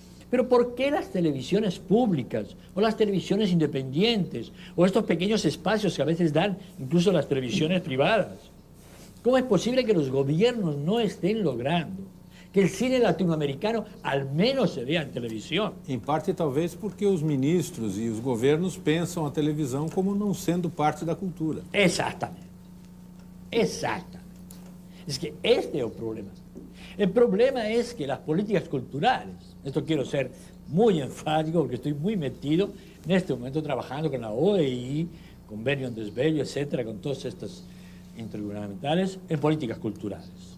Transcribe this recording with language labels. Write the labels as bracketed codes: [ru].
[es] Pero ¿por qué las televisiones públicas o las televisiones independientes o estos pequeños espacios que a veces dan incluso las televisiones privadas? ¿Cómo es posible que los gobiernos no estén logrando que el cine latinoamericano al menos se vea en televisión? [pt] Em parte, talvez, porque os ministros e os governos pensam a televisão como não sendo parte da cultura. [es] Exactamente. Exactamente. Es que este es el problema. El problema es que las políticas culturales, esto quiero ser muy enfático porque estoy muy metido en este momento trabajando con la OEI, con Benio Desbello, etcétera, con todas estas intergubernamentales en políticas culturales.